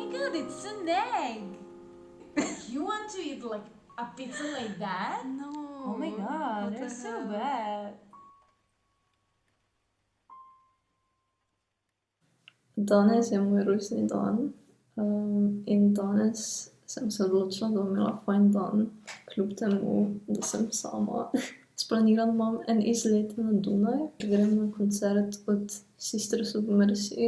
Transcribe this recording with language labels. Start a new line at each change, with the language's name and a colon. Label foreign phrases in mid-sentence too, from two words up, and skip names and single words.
English: God, it's an egg. You want to eat like a pizza like that? No. Oh my God, they're so bad.
Slovenian: Danes je moj rojstni dan in danes sem se odločila, da bom imela fajn dan, kljub temu, da sem sama. Splaniran imam en izlet na Dunaj, grem na koncert od Sisters of Mercy.